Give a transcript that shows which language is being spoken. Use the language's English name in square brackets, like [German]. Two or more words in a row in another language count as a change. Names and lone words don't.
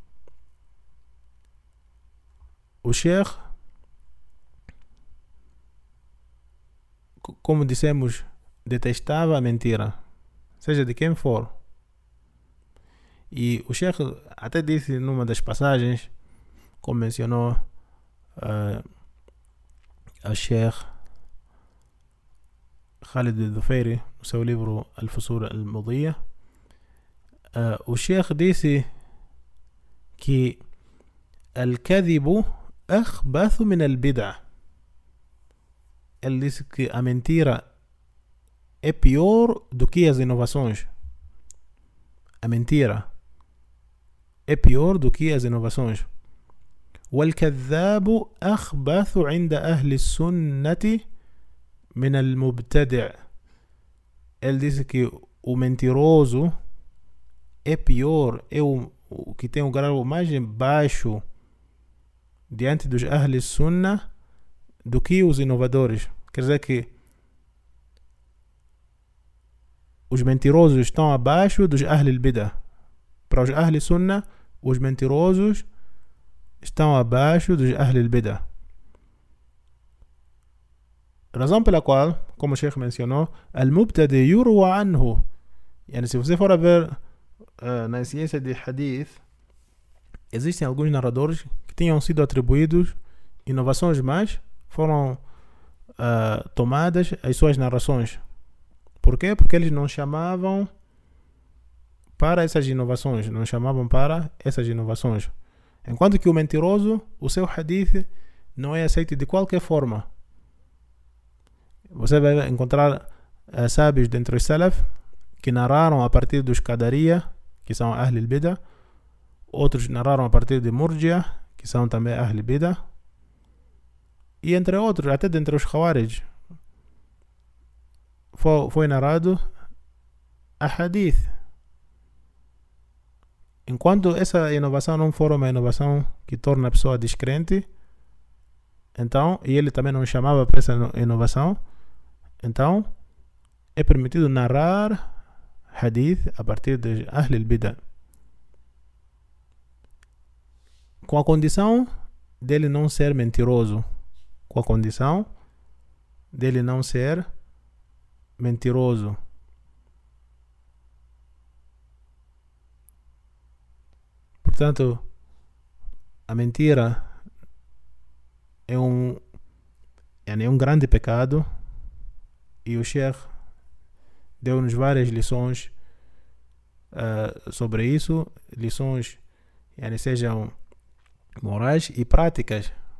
[Portuguese] O Sheikh, como dissemos, detestava a mentira, seja de quem for. E o Sheikh até disse numa das passagens, como mencionou a Sheikh Khalid al-Dhufayri no seu livro Al-Fusur al-Mudiyya, o Sheikh disse que [Arabic] الكذب أخبث من البدعة. [Portuguese] Ele disse que a mentira é pior do que as inovações. A mentira é pior do que as inovações. [Arabic] وَالْكَذَّابُ أَخْبَثُ عِنْدَ أَهْلِ السُّنَّةِ مِنَ الْمُبْتَدِعِ. [Portuguese] Ele disse que o mentiroso é pior, é o que tem o grau mais baixo diante dos [Arabic] أهل السنة [Portuguese] do que os inovadores. Quer dizer que os mentirosos estão abaixo dos [Arabic] أهل البدعة. [Portuguese] Para os [Arabic] أهل السنة, [Portuguese] os mentirosos estão abaixo dos [Arabic] أهل البدعة. [Portuguese] Razão pela qual, como o Sheikh mencionou, [Arabic] المبتدع يروى عنه. [Portuguese] Yani, se você for a ver na ciência de Hadith, existem alguns narradores que tinham sido atribuídos inovações, mas foram tomadas as suas narrações. Por quê? Porque eles não chamavam para essas inovações, Enquanto que o mentiroso, o seu hadith não é aceito de qualquer forma. Você vai encontrar sábios dentre os salaf que narraram a partir dos Qadariya, que são [Arabic] أهل البدعة. [Portuguese] Outros narraram a partir de Murjiah, que são também [Arabic] أهل البدعة. [Portuguese] E entre outros, até dentre os Khawarij, foi narrado a hadith. Enquanto essa inovação não for uma inovação que torna a pessoa descrente, então, e ele também não chamava para essa inovação, então é permitido narrar hadith a partir de [Arabic] أهل البدعة, [Portuguese] com a condição dele não ser mentiroso. Portanto, a mentira é um grande pecado, e o Sheikh deu-nos várias lições sobre isso, lições sejam morais e práticas.